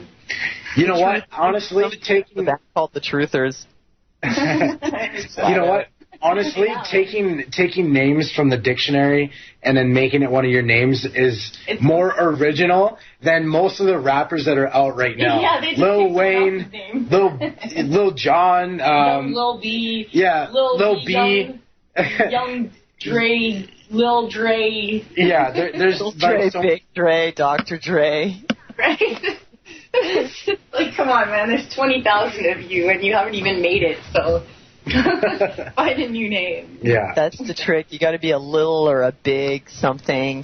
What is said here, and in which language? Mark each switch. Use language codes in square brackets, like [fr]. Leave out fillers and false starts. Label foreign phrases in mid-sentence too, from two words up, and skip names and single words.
[en] You know what? Honestly, taking the band called the Truthers. You know what? Honestly, taking names from the dictionary and then making it one of your names is more original than most of the rappers that are out right now. Yeah, they just Lil Wayne, Lil Jon, Lil B, Lil B, Young Dre, Lil Dre. Yeah, there's Lil Dre, Big Dre, Dr. Dre. Right. Come on, man. There's 20,000 of you, and you haven't even made it. So. Find a new name. Yeah. That's the trick. You got to be a little or a big something.